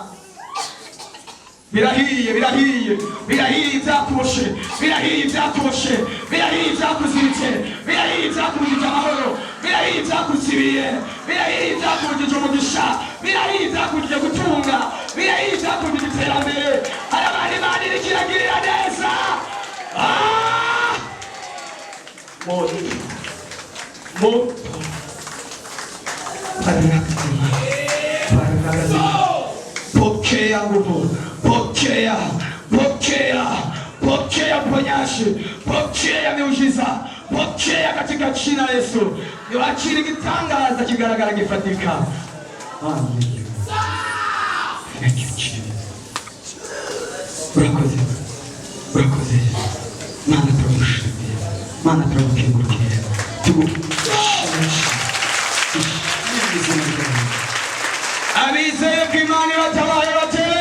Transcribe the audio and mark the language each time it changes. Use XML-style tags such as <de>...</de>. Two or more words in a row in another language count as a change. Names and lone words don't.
<rn>Birahiye ivyakuboshe, birahiye ivyakuziritse, birahiye ivyakubujije amahoro, birahiye ivyakuzibiye, birahiye ivyakubujije umugisha, birahiye ivyakubujije gutunga, birahiye ivyakubujije iterambere. Hari abantu Imana iriko iragirira neza.</rn> <sw>Pokea nguvu, pokea uponyaji, pokea miujiza, pokea katika jina la Yesu.</sw> <rn>Niwachili kitangaza kigaragara gifatika.</rn> <en>Amen. Thank you, Jesus.</en> <rn>Urakoze. Mana turagushimiye. Abizeye ko Imana iratabaye.</rn>